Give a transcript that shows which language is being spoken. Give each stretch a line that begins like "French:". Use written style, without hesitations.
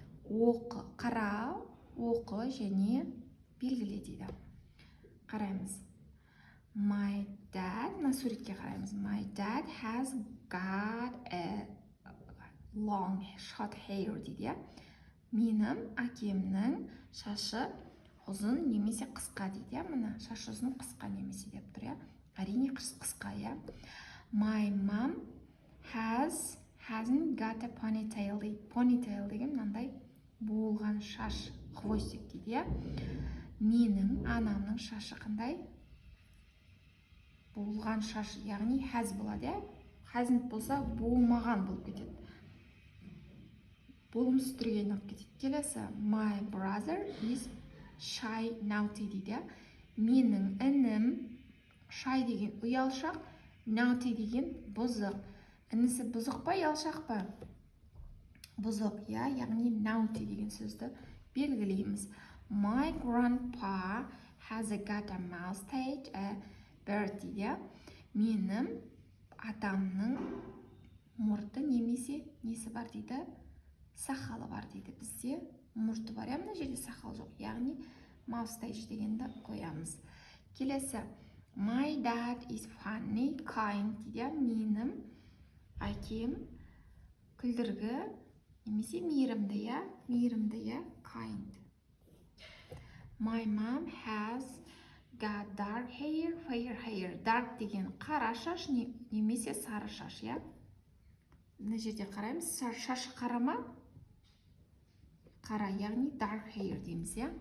Kazakh: Оқы, қара, оқы және белгіле дейді. Қараймыз.
English: My dad,
Kazakh: мына суретке қараймыз.
English: My dad has got a long short hair
Kazakh: дейді. Менің әкемнің шашы ұзын немесе қысқа дейді. Мына шашы ұзын қысқа немесе деп тұр, Әрине қысқа,
English: My mom hasn't got a ponytail
Kazakh: дейді. Ponytail деген мынандай болған шаш, хвостик дейді, Менің анамның шашы қандай? Болған шаш, яғни has болады, Hasn't болса болмаған болып кетеді. Болымсыз түрге айналып кетеді. Келесі.
English: My brother is shy, naughty
Kazakh: дейді. Менің інім shy деген ұялшақ, naughty деген бұзық. Інісі бұзық па, ұялшақ па? Бұзық, яғни naughty деген сөзді белгілейміз.
English: My grandpa has got a mustache, a beard
Kazakh: дейді. Менің атамның мұрты немесе несі бар дейді? Сақалы бар дейді. Бізде мұрты бар, мына жерде сақал жоқ. Яғни mustache дегенді қоямыз. Келесі.
English: My dad is funny, kind
Kazakh: дейді. Менің әкем күлдіргі немесе мейірімді, kind.
English: My mom has got dark hair, fair hair.
Kazakh: Dark деген қара шаш немесе сары шаш, Мына жерде қараймыз. Шашы қара ма? Қара, яғни dark hair дейміз,